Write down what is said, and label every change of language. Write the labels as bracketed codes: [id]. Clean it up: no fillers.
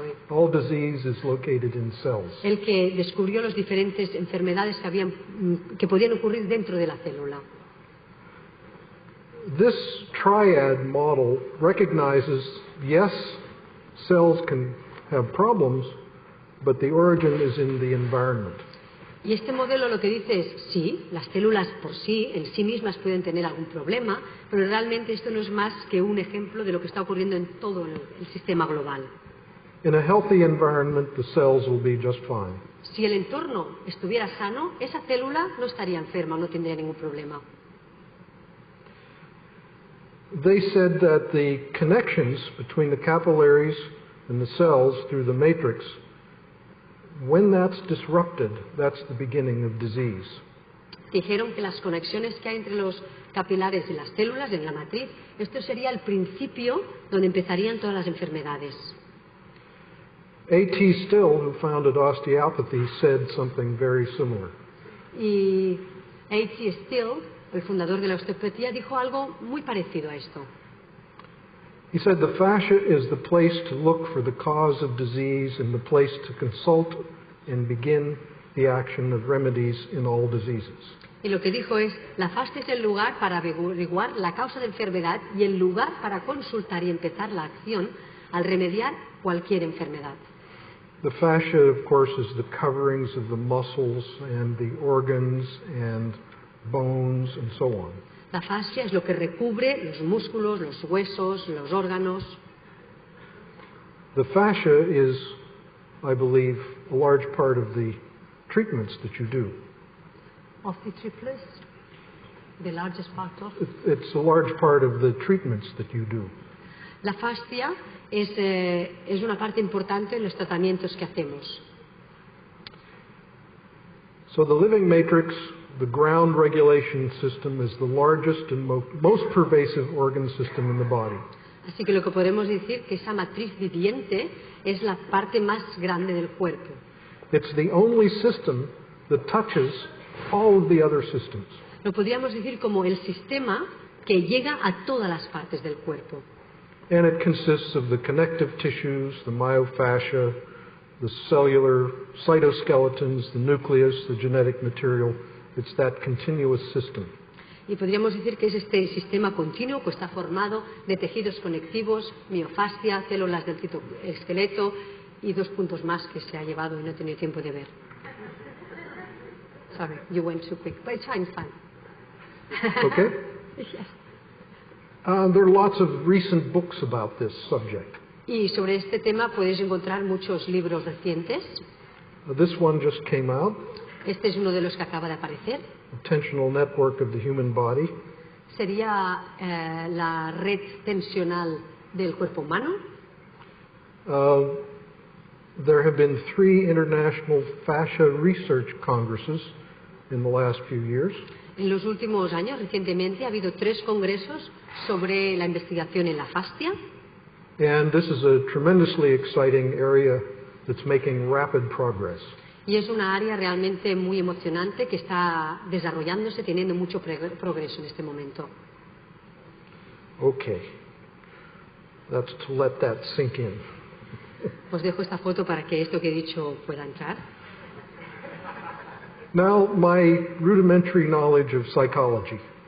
[en] All disease is located in cells. [es] El que descubrió las diferentes enfermedades que podían ocurrir dentro de la célula. [en] This triad model recognizes, yes, cells can have problems, but the origin is in the environment. [es] Y este modelo lo que dice es, sí, las células por sí, en sí mismas pueden tener algún problema, pero realmente esto no es más que un ejemplo de lo que está ocurriendo en todo el sistema global. [en] In a healthy environment, the cells will be just fine. [es] Si el entorno estuviera sano, esa célula no estaría enferma, no tendría ningún problema. [en] They said that the connections between the capillaries and the cells through the matrix, when that's disrupted, that's the beginning of disease. [es] Dijeron que las conexiones que hay entre los capilares y las células en la matriz, esto sería el principio donde empezarían todas las enfermedades. [en] A.T. Still, who founded osteopathy, said something very similar. [es] Y A.T. Still, el fundador de la osteopatía, dijo algo muy parecido a esto. [en] He said the fascia is the place to look for the cause of disease and the place to consult and begin the action of remedies in all diseases. [es] Y lo que dijo es, la fascia es el lugar para averiguar la causa de enfermedad y el lugar para consultar y empezar la acción al remediar cualquier enfermedad. [en] The fascia, of course, is the coverings of the muscles and the organs and bones and so on. [es] La fascia es lo que recubre los músculos, los huesos, los órganos. [en] The fascia is, I believe, a large part of the treatments that you do. Of the triplets, the largest part of. It's a large part of the treatments that you do. [es] La fascia es una parte importante en los tratamientos que hacemos. [en] So the living matrix, the ground regulation system, is the largest and most pervasive organ system in the body. [es] Así que lo que podemos decir que esa matriz viviente es la parte más grande del cuerpo. [en] It's the only system that touches all of the other systems. [es] Lo podríamos decir como el sistema que llega a todas las partes del cuerpo. [en] And it consists of the connective tissues, the myofascia, the cellular cytoskeletons, the nucleus, the genetic material. It's that continuous system. [es] Y podríamos decir que es este sistema continuo que está formado de tejidos conectivos, miofascia, células del citoesqueleto y dos puntos más que se ha llevado y no he tenido tiempo de ver. [en] Sorry, you went too quick, but it's fine. Okay? Yes. There are lots of recent books about this subject. [es] Y sobre este tema puedes encontrar muchos libros recientes. [en] This one just came out, [es] Este es uno de los que acaba de aparecer. [en] Attentional Network of the Human Body. [es] Sería la red tensional del cuerpo humano. [en] There have been 3 international fascia research congresses in the last few years. [es] En los últimos años, recientemente, ha habido 3 congresos sobre la investigación en la fascia. [en] And this is a tremendously exciting area that's making rapid progress. [es] Y es una área realmente muy emocionante que está desarrollándose, teniendo mucho progreso en este momento. [en] Okay. That's to let that sink in. [es] Os dejo esta foto para que esto que he dicho pueda entrar. [en] Now, my rudimentary knowledge of psychology.